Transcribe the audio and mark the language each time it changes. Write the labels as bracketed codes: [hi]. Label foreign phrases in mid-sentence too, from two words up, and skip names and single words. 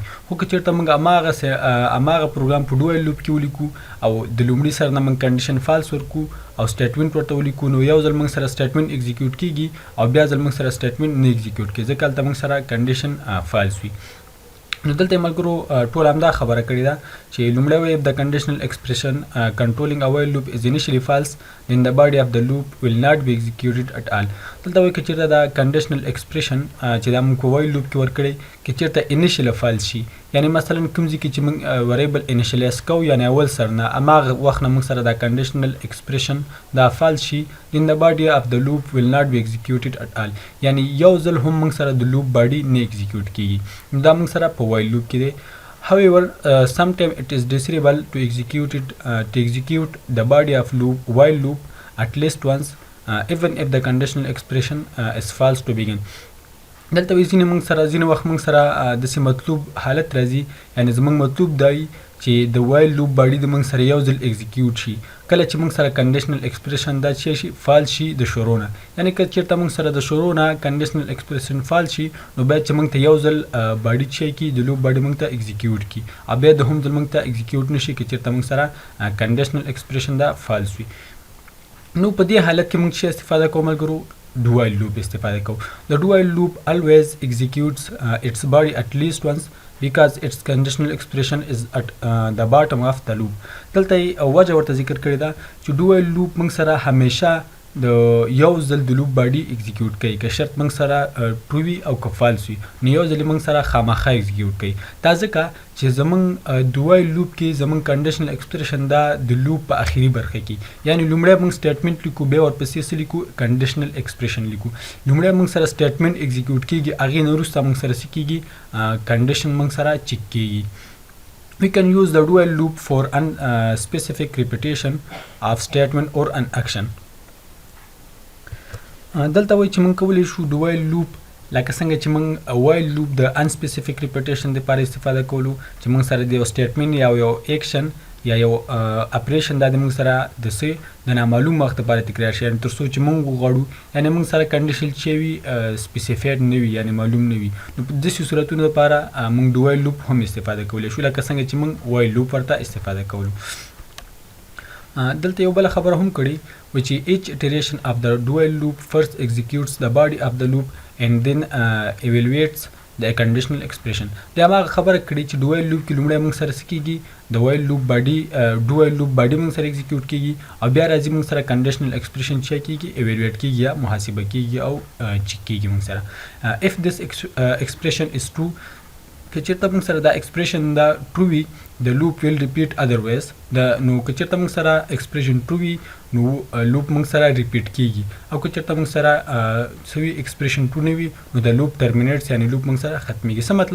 [ps] خو که چېرته موږ هماغه پروګرام په [en] do while loop [ps] کې ولیکو او د لومړي سر نه موږ [en] condition false [ps] ورکړو او سټیټمنټ ورته ولیکو نو یو ځل موږ سره [en] statement execute [ps] کیږي او بیا ځل موږ سره سټیټمنټ نه ایگزیکیوټ کیږي ځکه هلته موږ سره [en] condition false [ps] وي. نو دلته یې ملګرو ټول همدا خبره کړې ده چې لومړی وایي د [en] conditional expression controlling a while loop is initially false then the body of the loop will not be executed at all. [ps] دلته وایي که چېرته دا [en] conditional expression [ps] چې دا موږ په [en] while loop [ps] کې ورکړی که چېرته [en] initially false [ps] شي، یعنی مثلا کوم ځای کې چې موږ [en] variable initialize [ps] کوو یعنی اول سر نه هماغه وخت نه موږ سره دا [en] conditional expression [ps] دا فالس شي [en] then the body of the loop will not be executed at all، [ps] یعنی یو ځل هم موږ سره د [en] loop body [ps] نه ایگزیکیوټ کیږي. نو دا موږ سره په [en] while loop [ps] کې دی. [en] However, sometimes it is desirable to execute the body of while loop at least once, even if the conditional expression is false to begin. [ps] دلته وایي ځینې وخت موږ سره داسې مطلوب حالت راځي، یعنی زموږ مطلوب دی چې د [en] while loop body [ps] د موږ سره یو ځل ایگزیکیوټ شي کله چې موږ سره [en] conditional expression [ps] دا شي فالس شي د شروع نه، یعنی که چېرته موږ سره د شروع نه [en] conditional expression false [ps] شي نو باید چې موږ ته یو ځل باډي کړي د [en] loop body [ps] موږ ته ایگزیکیوټ کړي او بیا د هم ځل موږ ته ایگزیکیوټ نه شي که چېرته موږ سره [en] conditional expression [ps] دا فالس وي. نو په دې حالت کې موږ څه استفاده کوو ملګرو؟ [en] do while loop [ps] استفاده کوو. [en] The do while loop always executes its body at least once because its conditional expression is at the bottom of the loop. [ps] دلته وجه ورته ذکر کړی ده چې [en] do while loop [ps] موږ سره همیشه د یو ځل د [en] loop body [ps] ایگزیکیوټ کوي که شرط موږ سره ټرو وي او که فالس وي نو یو ځل موږ سره خامخا ایگزیکیوټ کوي. دا ځکه چې زموږ د [en] while loop [ps] کې زموږ [en] conditional expression [ps] دا د لوپ په اخري برخه کې، یعنی لومړی موږ سټیټمنټ لیکو بیا ورپسې څه لیکو [en] conditional expression [ps] لیکو. لومړی موږ سره [en] statement execute [ps] کیږي هغې نه وروسته موږ سره څه کیږي کنډیشن موږ سره چیک کیږي. [en] We can use the do while loop for unspecific repetition of statement or an action. [ps] دلته وایي چې موږ کولی شو د [en] while loop [ps] لکه څنګه چې موږ [en] while loop [ps] د [en] unspecific repetition [ps] دپاره استفاده کولو چې موږ سره د یو سټیټمنټ یا یو ایکشن یا یو اپریشن دا د موږ سره د څه د نامعلوم وخت لپاره تکرار شي، یعنې تر څو چې موږ وغواړو یعنې موږ سره کنډیشن چې وي سپیسیفاید نه وي یعنې معلوم نه وي نو په داسې صورتونو لپاره موږ د [en] while loop [ps] هم استفاده کولی شو لکه څنګه چې موږ [en] while loop [ps] ورته استفاده کولو. دلته یو بله خبره هم کړې و چې [en] each iteration of the do while loop first executes the body of the loop and then evaluates the conditional expression. [ps] دا هغه خبره کړې چې [en] do while loop [ps] کې لومړی موږ سره څه کیږي د [en] while loop body do while loop [ps] باډي موږ سره ایگزیکیوټ کیږي او بیا راځي موږ سره [en] conditional expression [ps] چې کیږي ایوالویټ کیږي یا محاسبه کیږي او چیک کیږي موږ سره. [en] if this expression is true [ps] که چېرته موږ سره دا ایکسپریشن دا ټرو وي د [en] loop will repeat otherwise [ps] نو که چېرته موږ سره ایکسپریشن ټرو وي نو لوپ موږ سره ریپیټ کیږي او که چېرته موږ سره څه وي ایکسپریشن ټرو نه وي نو د [en] loop terminates [ps] یعنی لوپ موږ سره ختمیږي. څه مطلب؟